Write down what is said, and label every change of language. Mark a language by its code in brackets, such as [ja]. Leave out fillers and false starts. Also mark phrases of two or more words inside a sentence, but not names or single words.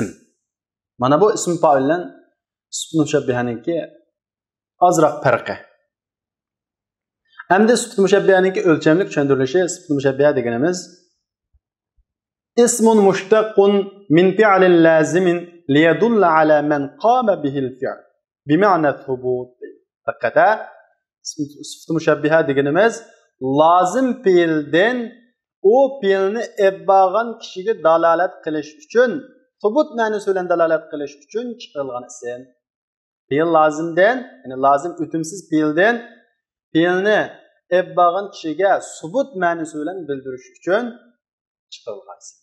[uz] Mana bu ism fa'il bilan sifat mushabbihaniki ozroq farqi. Hamda sifat mushabbihaniki o'lchamlik tushuntirilishi, sifat mushabbiha deganimiz [ar] اسم مشتق من فعل لازم ليدل على من قام به الفعل بمعنى ثبوت. [uz] Haqiqata sifat mushabbiha deganimiz lozim fe'ldan u fe'lni ebbagan kishiga dalolat qilish uchun, thubut ma'nosi bilan dalolat qilish uchun chiqarilgan ism. Fe'l lozimdan, ya'ni lozim o'timsiz fe'ldan fe'lni ebbagan kishiga subut ma'nosi bilan bildirish uchun chiqarilgan ism.